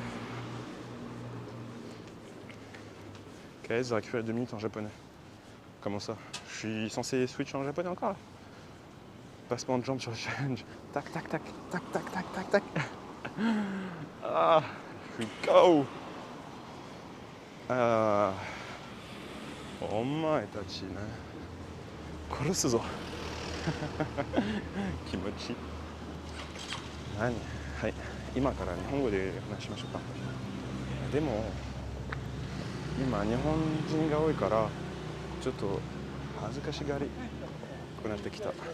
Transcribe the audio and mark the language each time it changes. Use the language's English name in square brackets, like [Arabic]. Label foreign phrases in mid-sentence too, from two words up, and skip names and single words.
[French] KS, j'ai récupéré 2 minutes en japonais. Comment ça? Je suis censé switch en japonais encore là? Passement de jambes sur le challenge. Tac, tac, tac, tac, tac, tac, tac, tac. Ah, je suis KO. [Japanese] お前たちね. 殺すぞ。 Kimochi. Nani? はい。今から日本語で話しましょうか。でも、今日本人が多いから、ちょっと恥ずかしがりくなってきた。